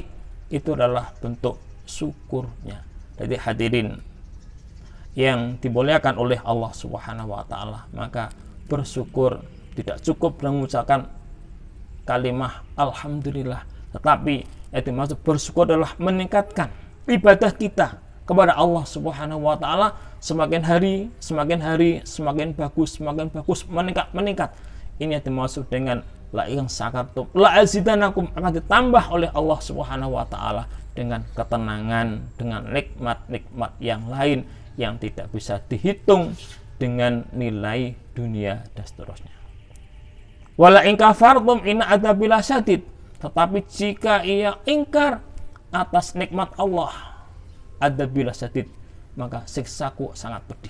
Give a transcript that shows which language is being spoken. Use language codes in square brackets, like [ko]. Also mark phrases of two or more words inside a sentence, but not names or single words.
[id] Itu adalah bentuk syukurnya. Jadi hadirin yang dimuliakan oleh Allah [ar] سبحانه وتعالى, [id] maka bersyukur tidak cukup dengan mengucapkan kalimah alhamdulillah, tetapi yang dimaksud bersyukur adalah meningkatkan ibadah kita kepada Allah [ar] سبحانه وتعالى. [id] Semakin hari semakin bagus, meningkat. Ini yang dimaksud dengan [ar] لئن شكرتم لأزيدنكم, [id] akan ditambah oleh Allah [ar] سبحانه وتعالى [id] dengan ketenangan, dengan nikmat-nikmat yang lain yang tidak bisa dihitung dengan nilai dunia dan seterusnya. [ar] ولئن كفرتم إن عذابي لشديد, [id] tetapi jika ia ingkar atas nikmat Allah, [ar] عذابي لشديد, [id] maka siksaku sangat pedih.